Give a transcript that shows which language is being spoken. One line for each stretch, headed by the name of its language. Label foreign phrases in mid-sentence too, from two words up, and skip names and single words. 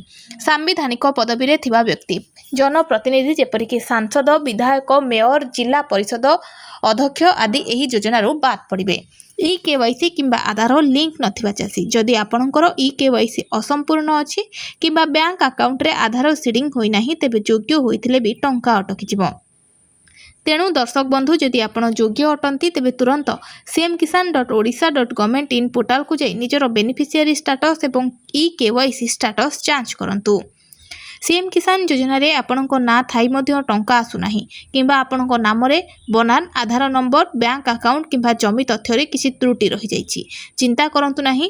Odia: ସାମ୍ବିଧାନିକ ପଦବୀ ରେ ଥିବା ବ୍ୟକ୍ତି ଜନପ୍ରତିନିଧି ଯେପରିକି ସାଂସଦ ବିଧାୟକ ମେୟର ଜିଲ୍ଲା ପରିଷଦ ଅଧ୍ୟକ୍ଷ ଆଦି ଏହି ଯୋଜନାରୁ ବାଦ ପଡ଼ିବେ। ଇ କେୱାଇସି କିମ୍ବା ଆଧାର ଲିଙ୍କ ନଥିବା ଚାଷୀ ଯଦି ଆପଣଙ୍କର ଇ କେୱାଇସି ଅସମ୍ପୂର୍ଣ୍ଣ ଅଛି କିମ୍ବା
English: bank account
Odia: ରେ ଆଧାର ସିଡିଂ ହୋଇ ନାହିଁ ତେବେ ଯୋଗ୍ୟ ହୋଇଥିଲେ ବି ଟଙ୍କା ଅଟକି ଯିବ। ତେଣୁ ଦର୍ଶକ ବନ୍ଧୁ ଯଦି ଆପଣ ଯୋଗ୍ୟ ଅଟନ୍ତି ତେବେ ତୁରନ୍ତ cmkisan.odisha.government.in ପୋର୍ଟାଲ କୁ ଯାଇ ନିଜର
English: beneficiary status
Odia: ଏବଂ
English: e-KYC status
Odia: ଯାଞ୍ଚ କରନ୍ତୁ। ସିଏମ କିଷାନ ଯୋଜନା ରେ ଆପଣଙ୍କ ନାଁ ଥାଇ ମଧ୍ୟ ଟଙ୍କା ଆସୁ ନାହିଁ କିମ୍ବା ଆପଣଙ୍କ ନାମ ରେ ବନାନ ଆଧାର
English: number bank account
Odia: କିମ୍ବା ଜମି ତଥ୍ୟ ରେ କିଛି ତ୍ରୁଟି ରହି ଯାଇଛି ଚିନ୍ତା କରନ୍ତୁ ନାହିଁ।